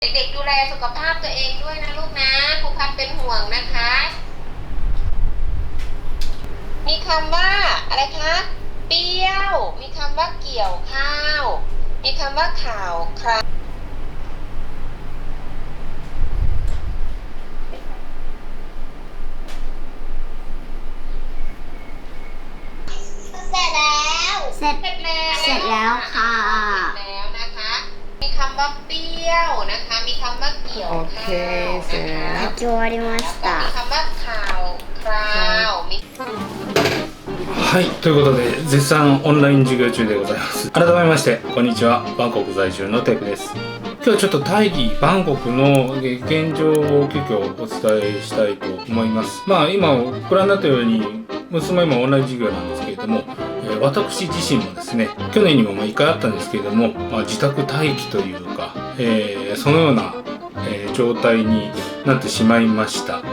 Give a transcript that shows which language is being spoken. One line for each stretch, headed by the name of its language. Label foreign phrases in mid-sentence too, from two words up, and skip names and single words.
Thai: เด็กๆดูแลสุขภาพตัวเองด้วยนะลูกนะครูพัดเป็นห่วงนะคะมีคำว่าอะไรคะเปรี้ยวมีคำว่าเกี่ยวข้าวมีคำว่าข่าวคราวเสร็จแล้ว เสร็จแล้วค่ะ เสร็จแล้วนะคะมีคำว่าเปรี้ยวนะคะมีคำว่าเกี่ยวข้าวนะคะ
Japanese: 書き終わりまし
Thai: มี
Japanese: た。
Thai: คำว่าข่าวคราวมี
Japanese: はい、ということで絶賛オンライン授業中でございます。改めましてこんにちは、バンコク在住のテクです。今日はちょっとタイバンコクの現状を急遽お伝えしたいと思います。今ご覧になったように娘もオンライン授業なんですけれども、私自身もですね去年にも1回あったんですけれども、自宅待機というか、そのような状態になってしまいました。